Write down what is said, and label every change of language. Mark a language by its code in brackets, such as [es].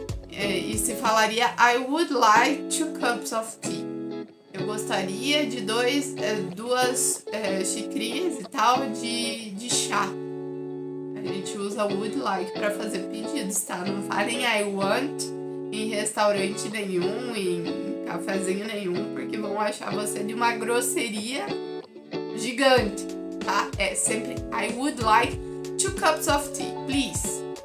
[pt] E se falaria [en] I would like 2 cups of tea. [pt] Eu gostaria de 2 xicrinhas e tal de chá. A gente usa [en] would like [pt] pra fazer pedidos, tá? Não falem [en] I want [pt] em restaurante nenhum, em cafezinho nenhum, porque vão achar você de uma grosseria gigante, tá? É sempre [en] I would like 2 cups of tea, please.